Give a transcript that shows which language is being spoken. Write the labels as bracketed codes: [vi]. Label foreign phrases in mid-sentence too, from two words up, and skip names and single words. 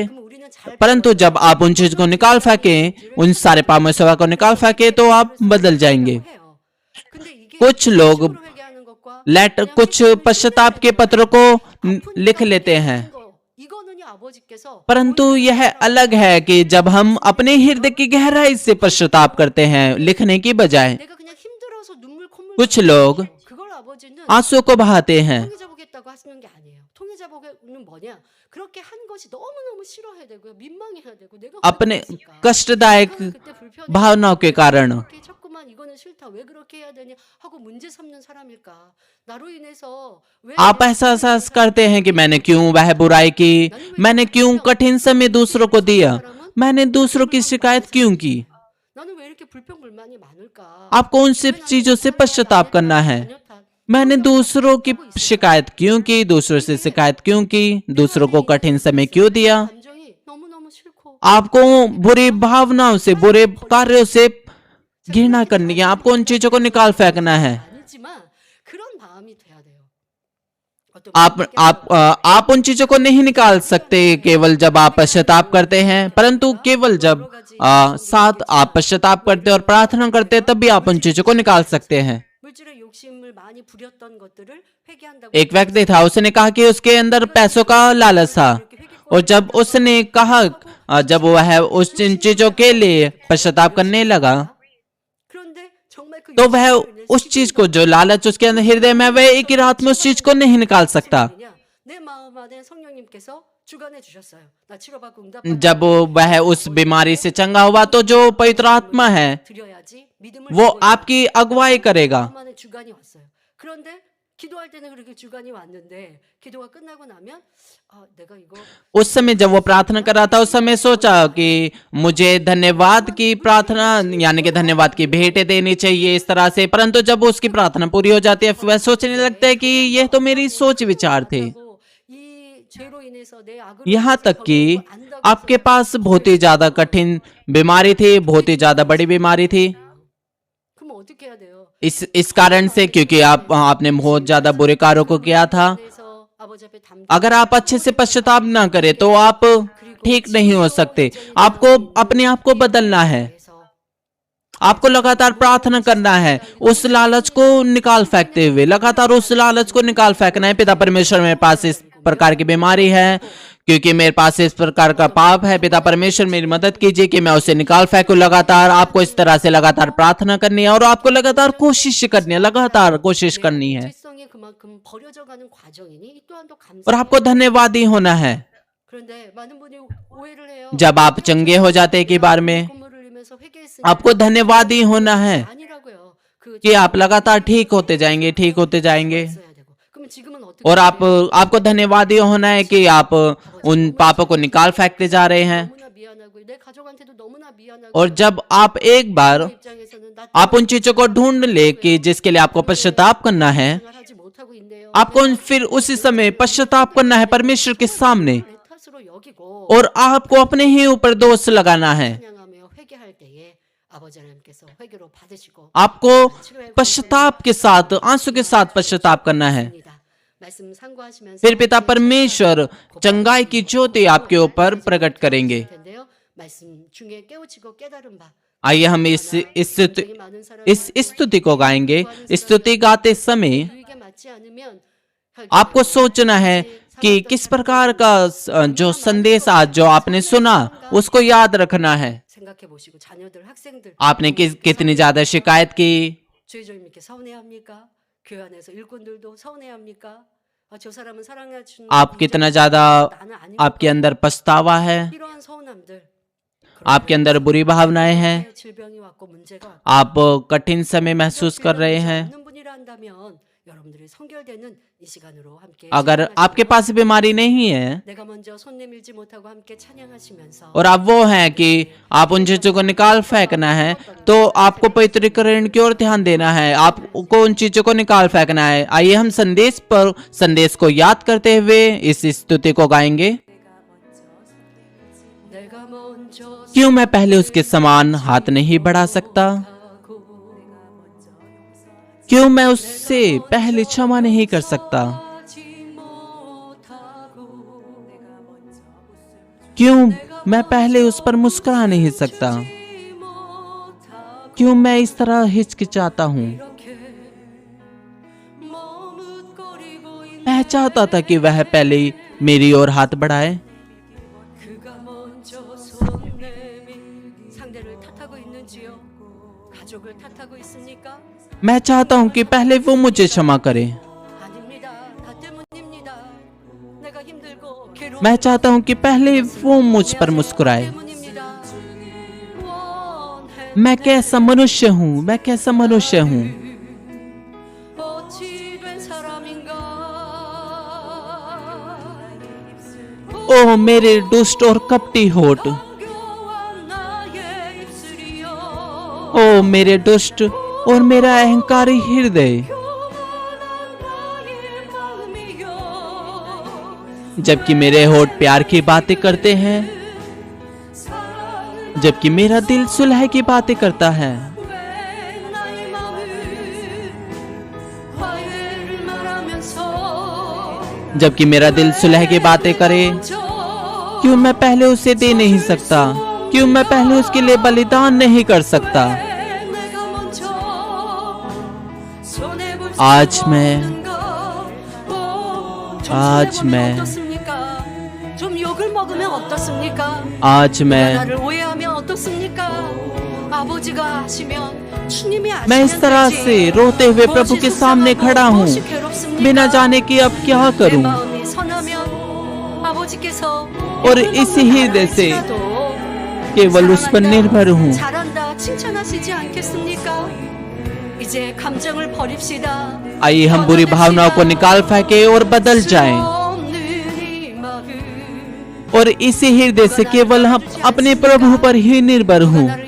[ko] 그럼 우리는 잘 [hi] परंतु जब आप उन चीज को निकाल फेंकें, उन सारे पापमय स्वभाव को निकाल फेंके, तो आप बदल जाएंगे। [ko] 해요. 근데 이게 [hi] कुछ लोग [ko] 식으로 회개하는 것과 [hi] लेटर [ko] 그냥 [hi] कुछ [ko] 회개를 [hi] पश्चाताप के पत्रों को लिख लेते हैं, [ko] 이거는요 아버지께서 [hi] परंतु यह अलग है कि जब हम अपने हृदय की गहराई से पश्चाताप करते हैं लिखने की बजाय। [ko] 내가 그냥 힘들어서 눈물 콧물 [hi] कुछ लोग [ko] 그걸 아버지는 [hi] आंसू को बहाते हैं, [ko] 통해자 보겠다고 하시는 게 아니에요. 통해자 보기는 뭐냐? 그렇게 한 것이 너무너무 싫어해야 되고요. 민망해야 되고 내가 [hi] अपने [ko] 그렇게 했을까? [hi] कष्टदायक [ko] 그때 불편해. [hi] भावनाओं के कारण। [ko] 그렇게 자꾸만 이거는 싫다. 왜 그렇게 해야 되냐 하고 문제 삼는 사람일까? 나로 인해서 왜 [hi] आप ऐसा एहसास करते हैं कि मैंने क्यों वह बुराई की, मैंने क्यों कठिन समय दूसरों को दिया, मैंने दूसरों की शिकायत क्यों की। [ko] 나는 왜 이렇게 불평불만이 많을까? [hi] आपको उन सब चीजों से पश्चाताप करना है। मैंने दूसरों की शिकायत क्यों की, दूसरों से शिकायत क्यों की, दूसरों को कठिन समय क्यों दिया। [ko] 감정이 너무너무 싫고 [hi] आपको बुरी भावनाओं से, बुरे कार्यों से घृणा करनी है, आपको उन चीजों को निकाल फेंकना है। [ko] 아니지만 그런 마음이 돼야 돼요. 어떤 [hi] आप उन चीजों को नहीं निकाल सकते केवल जब आप पश्चाताप करते हैं, परंतु केवल जब साथ आप पश्चाताप करते और प्रार्थना करते तभी आप उन चीजों को निकाल सकते हैं। [ko] 물질의 욕심을 많이 부렸던 것들을 회개한다고 [hi] एक व्यक्ति था, उसने कहा कि उसके अंदर पैसों का लालच था, और जब उसने कहा, जब वह उस इन चीजों के लिए पश्चाताप करने लगा, [ko] 그런데 정말 그 [hi] तो वह उस चीज को, जो लालच उसके अंदर हृदय में, वह एक ही रात में उस चीज को नहीं निकाल सकता। [ko] 내 마음 안에 성령님께서 주관해 주셨어요. 나 치료받고 응답 [hi] जब वह उस बीमारी से चंगा हुआ, तो जो पवित्र आत्मा है [ko] 드려야지 믿음을 [hi] वो [ko] 주고 [hi] आपकी अगुवाई करेगा। [ko] 마음 안에 주관이 왔어요. 그런데 기도할 때는 그렇게 주관이 왔는데 기도가 끝나고 나면 내가 이거 [hi] उस समय जब वो प्रार्थना कर रहा था, उस समय सोचा कि मुझे धन्यवाद की प्रार्थना, यानी कि धन्यवाद की भेंटें देनी चाहिए इस तरह से, परंतु जब उसकी प्रार्थना पूरी हो जाती है, वह सोचने लगता है कि यह तो मेरी सोच विचार थे। [ko] 이 죄로 인해서 내 악으로 [hi] यहाँ [ko] 인해서 [hi] तक कि [ko] 결국은 안다고 [hi] आपके पास बहुत ही ज्यादा कठिन बीमारी थी, बहुत ही ज्यादा बड़ी बीमारी थी। [ko] 그럼 어떻게 해야 돼요? [hi] इस कारण से, क्योंकि आपने बहुत ज्यादा बुरे कार्यों को किया था। [ko] 그래서 아버지 앞에 담 [hi] अगर आप अच्छे से पश्चाताप ना करें तो आप ठीक नहीं हो सकते। आपको अपने आप को बदलना है, आपको लगातार प्रार्थना करना है, उस लालच को निकाल फेंकते हुए लगातार उस लालच को निकाल फेंकना है। पिता परमेश्वर, मेरे पास इस प्रकार की बीमारी है, क्योंकि मेरे पास इस प्रकार का पाप है। पिता परमेश्वर, मेरी मदद कीजिए कि मैं उसे निकाल फेंकूं। लगातार आपको इस तरह से लगातार प्रार्थना करनी है और आपको लगातार कोशिश करनी है, लगातार कोशिश करनी है, [ko] 죄성이 그만큼 버려져가는 과정이니 이 또한 또 [hi] और [ko] 감사. [hi] आपको धन्यवादी होना है। [ko] 그런데 많은 분이 오해를 해요. [hi] जब आप चंगे हो जाते एक ही बार में, [ko] 콧물을 흘리면서 회개했으니 [hi] आपको धन्यवादी होना है [ko] 아니라고요. 그 [hi] कि आप लगातार ठीक होते जाएंगे, ठीक होते जाएंगे। [ko] 있어야 되고. 그럼 지금은 어떻게? [hi] और आपको धन्यवादी होना है कि आप उन पापों को निकाल फेंकते जा रहे हैं। [ko] 너무나 미안하고 내 가족한테도 너무나 미안하고. [hi] और जब आप एक बार [ko] 입장에서는 나 [hi] आप उन चीजों को ढूंढ ले कि जिसके लिए आपको पश्चाताप करना है, [ko] 생각을 하지 못하고 있네요. [hi] आपको फिर उसी समय पश्चाताप करना है परमेश्वर के सामने, [ko] 내 탓으로 여기고 [hi] और आपको अपने ही ऊपर दोष लगाना है। [ko] 찬양하며 회개할 때에 아버지 하나님께서 회개로 받으시고 [hi] आपको पश्चाताप के साथ, आंसू के साथ पश्चाताप करना है। [ko] 말씀 상고하시면서 [hi] फिर पिता परमेश्वर चंगाई की ज्योति आपके ऊपर प्रकट करेंगे। [ko] 텐데요. 말씀 중에 깨우치고 깨달은 바 [hi] आइए हम इस स्तुति को गाएंगे। स्तुति गाते समय [ko] 유익에 맞지 않으면 [hi] आपको सोचना है कि किस प्रकार का जो संदेश आज जो आपने सुना उसको याद रखना है। [ko] 생각해 보시고 자녀들 학생들 [hi] आपने कितनी ज्यादा शिकायत की, [ko] 주의조님께 서운해합니까? 교회 안에서 일꾼들도 서운해합니까? 저 사람은 사랑해 주는 [hi] आप कितना ज्यादा [ko] 나는 아닌 [hi] आपके अंदर पछतावा है, [ko] 이러한 서운함들 [hi] आपके अंदर बुरी भावनाएं हैं, [ko] 질병이 왔고 문제가 왔고 [hi] आप कठिन समय महसूस कर रहे हैं। [ko] 없는 분이라 한다면 여러분들이 성결되는 이 시간으로 함께 [hi] अगर आपके पास बीमारी नहीं है [ko] 내가 먼저 손 내밀지 못하고 함께 찬양하시면서 [hi] और आप वो हैं कि आप उन चीजों को निकाल फेंकना है, तो आपको पवित्रीकरण की ओर ध्यान देना है, आपको उन चीजों को निकाल फेंकना है। आइए हम संदेश को याद करते हुए इस स्तुति को गाएंगे। [ko] 내가 먼저 [hi] क्यों मैं पहले उसके समान हाथ नहीं बढ़ा सकता? क्यों मैं उससे पहले क्षमा नहीं कर सकता? क्यों मैं पहले उस पर मुस्कुरा नहीं सकता? क्यों मैं इस तरह हिचकिचाता हूँ? मैं चाहता था कि वह पहले मेरी ओर हाथ बढ़ाए। [ko] 그가 먼저 손 내밀 상대를 탓하고 있는지요? 가족을 탓하고 있습니까? [hi] मैं चाहता हूँ कि पहले वो मुझे क्षमा करे। [ko] 아닙니다. 나 때문입니다. 내가 힘들고 괴로워. [hi] मैं चाहता हूँ कि पहले वो मुझ पर मुस्कुराए। [ko] 때문입니다. 원해 [hi] मैं कैसा मनुष्य हूँ, मैं कैसा मनुष्य हूँ। [ko] 어찌 된 사람인가? [hi] ओह मेरे दुष्ट और कपटी होठ, [ko] 겨워한 나의 입술이여. [hi] ओह मेरे दुष्ट और मेरा अहंकारी हृदय। [ko] 교만한 나의 마음이여. [hi] जबकि मेरे होठ प्यार की बातें करते हैं, [ko] 사랑을 [hi] जबकि मेरा दिल सुलह की बातें करता है। [ko] 왜 나의 마음을 화해를 말하면서 [hi] जबकि मेरा दिल सुलह की बातें करे, क्यों मैं पहले उसे दे नहीं सकता? क्यों मैं पहले उसके लिए बलिदान नहीं कर सकता? आज मैं [ko] 좀 욕을 먹으면 어떻습니까? [hi] आज मैं [ko] 나를 오해하면 어떻습니까? 아버지가 하시면 주님이 [hi] मैं इस तरह से रोते हुए प्रभु के सामने खड़ा हूँ, बिना जाने कि अब क्या करूँ। [ko] 마음이 선하면 아버지께서 [hi] और इसी हृदय से केवल उस पर निर्भर हूँ। [ko] 잘한다 칭찬하시지 않겠습니까? 이제 감정을 버립시다. [hi] आइए हम बुरी भावनाओं को निकाल फेंके और बदल जाएं, और इसी हृदय से केवल हम अपने प्रभु पर ही निर्भर हूँ।